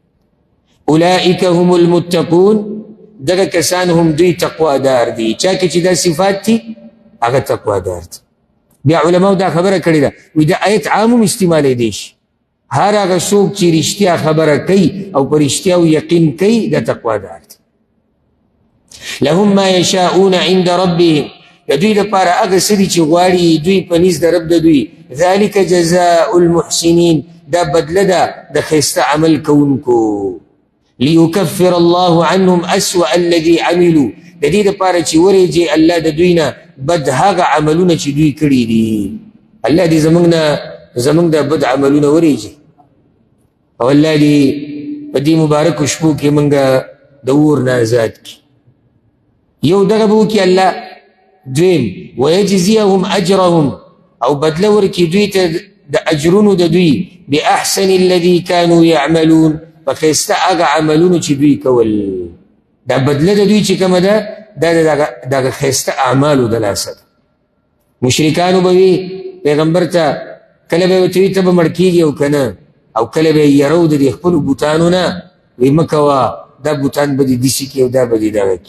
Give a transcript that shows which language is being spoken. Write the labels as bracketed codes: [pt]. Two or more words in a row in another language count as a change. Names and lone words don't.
[ar] اولئک هم المتقون، [ps] دغه کسان هم دوی تقوادار دي. چا کې چې دا صفات دي هغه تقوادار دي. بیا علماو دا خبره کړې ده وایي دا آیت عام هم استعمالی شي. هر هغه څوک چې رښتیا خبره کوي او په رښتیاو یقین کوي دا تقوادار دي. [ar] لهم ما یشاءون عند ربهم، [ps] د دوی لپاره هغه څه دي چې غواړي دوی په نزد د رب د دوی. [ar] ذلک جزاء المحسنین، [ps] دا بدله ده د ښایسته عمل کوونکو. [ar] لیکفر الله عنهم اسوأ الذي عملوا، [ps] د دې لپاره چې ورېږي الله د دوی نه بد هغه عملونه چې دوی کړي دي. الله دې زموږ د بد عملونه ورېږي او الله دې په دې مبارکو شپو کې موږ د اور نه آزاد کړي. یو دغه به وکړي الله. دویم [ar] ویجزیهم اجرهم، [ps] او بدله ورکړي دوی ته د اجرونو د دوی [ar] باحسن الذي كانوا يعملون، [ps] په ښایسته هغه عملونو چې دوی کول. دا بدله د دوی چې کومه ده دا د هغه ښایسته اعمالو د لاسه ده. مشرکانو به وي پیغمبر ته کله به ورته وي ته به مړ کېږي او که نه، او کله به یې یرو د دې خپلو بوتانو نه وایي مه کوه دا بوتان به دې داسې کړي او دا به دې دغه کړي.